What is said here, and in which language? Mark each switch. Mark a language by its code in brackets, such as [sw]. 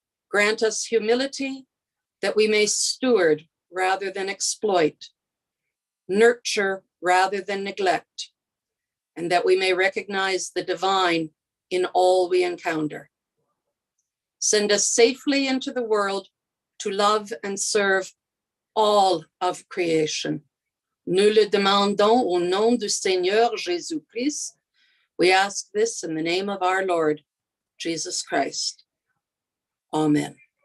[en] Grant us humility that we may steward rather than exploit, nurture rather than neglect, and that we may recognize the divine in all we encounter. Send us safely into the world to love and serve all of creation. [fr] Nous le demandons au nom du Seigneur Jésus-Christ. [en] We ask this in the name of our Lord, Jesus Christ. Amen.